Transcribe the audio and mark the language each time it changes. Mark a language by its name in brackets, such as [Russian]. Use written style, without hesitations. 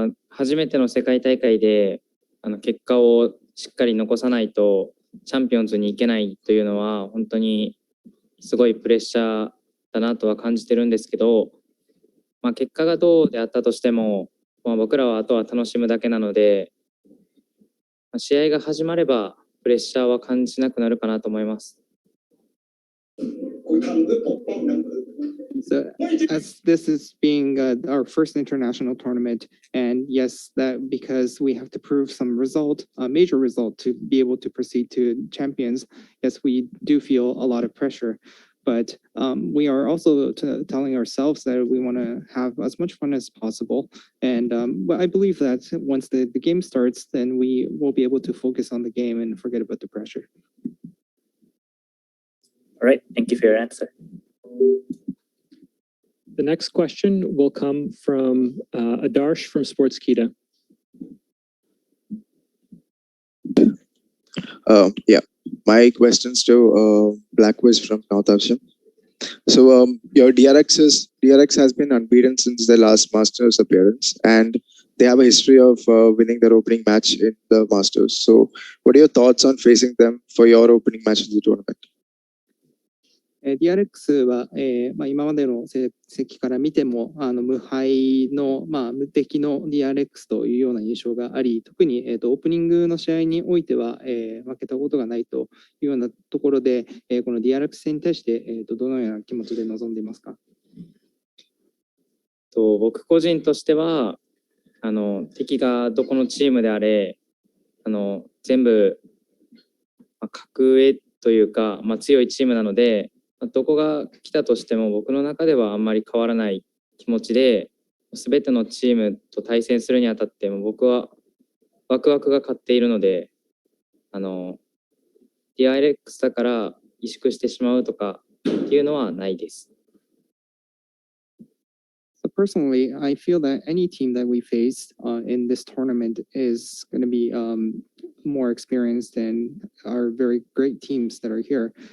[Japanese] 初めての世界大会で結果をしっかり残さないとチャンピオンズに行けないというのは本当にすごいプレッシャーだなとは感じてるんですけど、結果がどうであったとしても、僕らはあとは楽しむだけなので、試合が始まればプレッシャーは感じなくなるかなと思います。 [English] So, as this is being our first international tournament, and yes, that because we have to prove some result, a major result to be able to proceed to champions, yes, we do feel a lot of pressure. But we are also telling ourselves that we want to have as much fun as possible. And I believe that once the game starts, then we will be able to focus on the game and forget about the pressure. All right, thank you for your answer. The next question will come from Adarsh from Sportskita. Yeah, my questions to Blackwiz from Northeption. So your DRX has been unbeaten since their last Masters appearance, and they have a history of winning their opening match in the Masters. So what are your thoughts on facing them for your opening match of the tournament? [Japanese] DRX は、今までの成績から見ても無敗の、無敵の DRX というような印象があり、特に、オープニングの試合においては、負けたことがないというようなところで、この DRX 戦に対して、どのような気持ちで臨んでいますか？僕個人としては敵がどこのチームであれ全部、格上というか、強いチームなので、どこが来たとしても僕の中ではあんまり変わらない気持ちで、全てのチームと対戦するにあたっても僕はワクワクが勝っているので、DRX だから萎縮してしまうとかっていうのはないです。 [English] So personally, I feel that any team that we face in this tournament is going to be more experienced than our very great teams that are here.